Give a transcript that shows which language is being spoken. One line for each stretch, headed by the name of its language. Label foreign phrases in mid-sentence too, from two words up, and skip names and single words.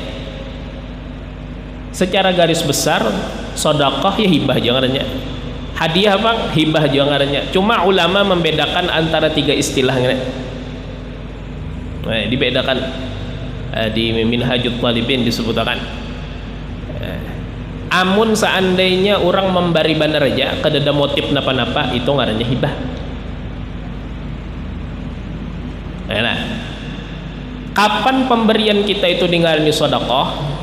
Banjar: Secara garis besar, sedekah ya hibah jangannya. Hadiah apa? Hibah jangannya.
Indonesian: Cuma ulama membedakan antara 3 istilah ini. Nah, dibedakan di Minhajut Talibin disebutkan.
Banjar: Amun seandainya orang memberi benar aja kadada motif napa-napa, itu ngarannya hibah. Nah, kapan pemberian kita itu dingarani sedekah?